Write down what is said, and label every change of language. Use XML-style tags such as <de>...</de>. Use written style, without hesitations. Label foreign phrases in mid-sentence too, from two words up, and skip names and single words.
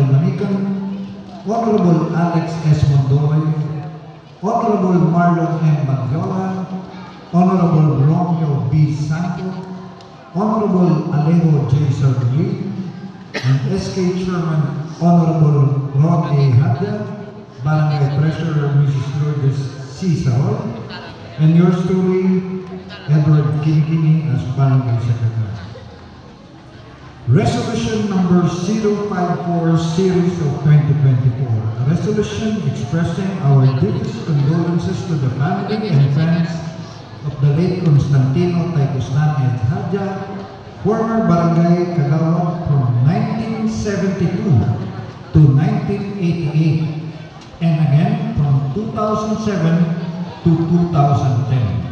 <en>Manican, Honorable Alex S. Mondoy, Honorable Marlon M. Bagyola, Honorable Romeo B. Santo, Honorable Alejo J. Sargli, and SK Chairman Honorable Ron A. Hadja, Barangay Treasurer Mrs. Lourdes C. Saroy, and yours truly, Edward Kinikini as Barangay Secretary. Resolution number 054 series of 2024. A resolution expressing our deepest condolences to the family and friends of the late Constantino Taicostan and Hadja, former Barangay Kagawad from 1972 to 1988, and again from 2007 to 2010.</en>